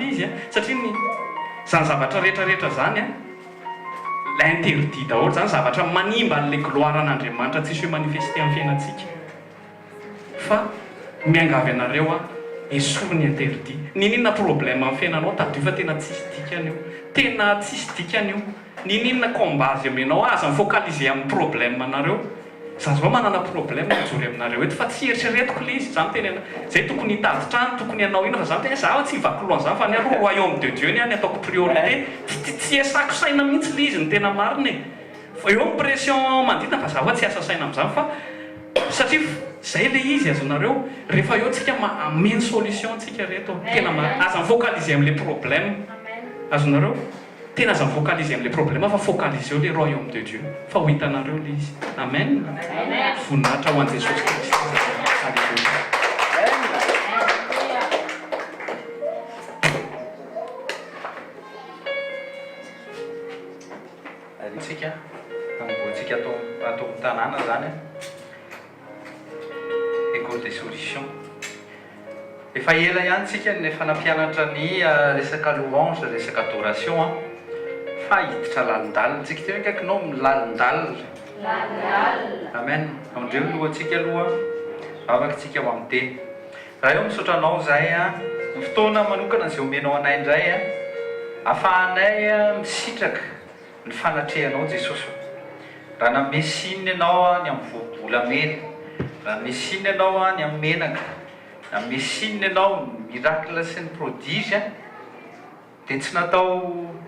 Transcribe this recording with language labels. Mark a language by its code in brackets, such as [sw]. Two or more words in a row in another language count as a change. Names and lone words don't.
[mg] le izy satria zany zavatra rehetrarehetra zany la interdit daholo zany zavatra manimba an'le gloire an'Andriamanitra tsisy hoe manifester amin'ny fiainantsika fa miangavy anareo esorony interdi ninona problème amin'ny fiainanao tadio fa tena tsisy dikany io tena tsisy dikany io ninona combazy aminao aza mifocaliser amin'ny problème anareo za zao manana problème majory aminareo eto fa tsy eritreretiko le izy zany tena zay tokony hitady trano tokony hanao ino fa zany tena za tsy hivaky lohan zany fa ny aloha [fr] royaume de Dieu [mg] ny any ataoko priorité tsy esako saina mihitsy le izy ny tena marina fa eo pression mandina fa za hoe tsy asa saina amin'izany fa satria zay le izy azonareo rehefa eo tsika ameny solution tsika reto tena aza mifocaliser amin'le problème azonareo tena aza mifocaliser amin'le problème fa focaliser eo [fr] le royaume de Dieu [mg] fa ho hitanareo le izy amen voninahitra ho an' Jesosy Kristy alleluia tsika amboantsika atao tanàna zany [fr] école des solutions [mg] efa ela ihany tsika nefa nampianatra ny resaka louange resaka adoration fa hiditra lalindalina tsika teo kaikinao milalindalina amen andreo lohantsika aloha vavaky tsika ho amin'ny teny raha eo misotranao zay ny fotoana manokana zay omenao anay indray ahafahanay misitraka ny fanatrehanao Jesosy raha namesinina ianao ny amin'ny voavolamena raha mesinina ianao ny amin'ny menaka na mesinina ianao miracle sy ny prodige dia tsy natao